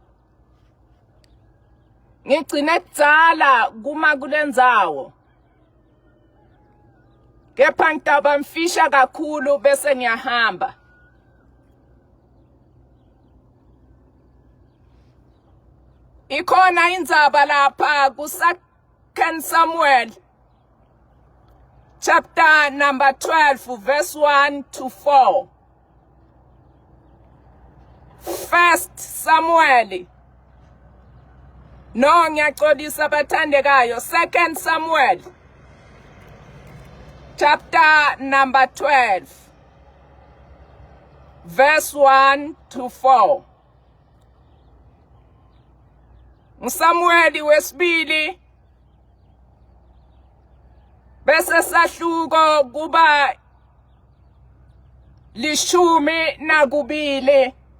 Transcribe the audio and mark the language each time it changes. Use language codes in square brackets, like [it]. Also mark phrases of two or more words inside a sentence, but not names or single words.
[ss] Ngigcine kudzala kuma kulendzawo. Kepha ngitaba mfisha kakhulu bese ngiyahamba. Ikhona indzaba lapha ku 2 Samuel [en] chapter number 12 verse 1 to 4. [ss] 1 Samuel. No, ngiyaxolisa bathandekayo. 2 Samuel [en] chapter number 12 verse 1 to 4. [ss] Samuel wesibili bese sahluko kuba 12.